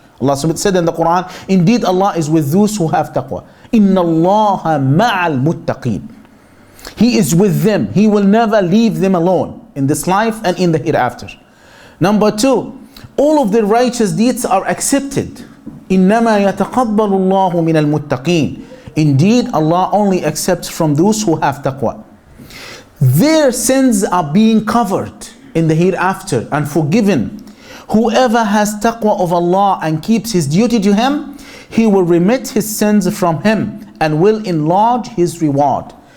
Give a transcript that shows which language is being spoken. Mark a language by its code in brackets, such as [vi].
[en] Allah said in the Quran, indeed Allah is with those who have taqwa. Inna Allaha ma'al muttaqeen. He is with them. He will never leave them alone in this life and in the hereafter. Number two, all of the righteous deeds are accepted. [ar] إنما يتقبل الله من المتقين. [en] Indeed, Allah only accepts from those who have taqwa. Their sins are being covered in the hereafter and forgiven. Whoever has taqwa of Allah and keeps his duty to Him, He will remit his sins from him and will enlarge his reward.